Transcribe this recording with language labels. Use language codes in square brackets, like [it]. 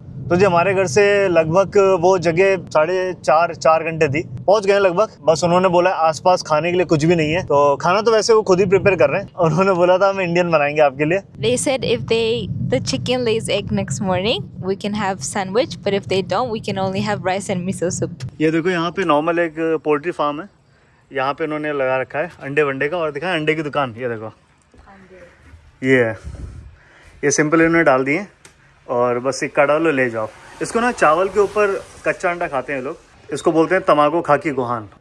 [hi] तो जी हमारे घर से लगभग वो जगह 4.5 घंटे थी। पहुंच गए लगभग। बस उन्होंने बोला आसपास खाने के लिए कुछ भी नहीं है। तो खाना तो वैसे वो खुद ही प्रिपेयर कर रहे हैं। उन्होंने बोला था हम इंडियन बनाएंगे आपके लिए। [en] They said if the chicken lays egg next morning, we can have sandwich, but if they don't, we can only have rice and miso soup. [hi] ये देखो यहाँ पे नॉर्मल एक पोल्ट्री फार्म है। यहाँ पे उन्होंने लगा रखा है अंडे वंडे का। और दिखा अंडे की दुकान। ये देखो ये है। ये सिंपल इन्होंने डाल दिए और बस सिक्का डालो ले जाओ। इसको ना चावल के ऊपर कच्चा अंडा खाते हैं लोग। इसको बोलते हैं तमागो खाकी गोहान।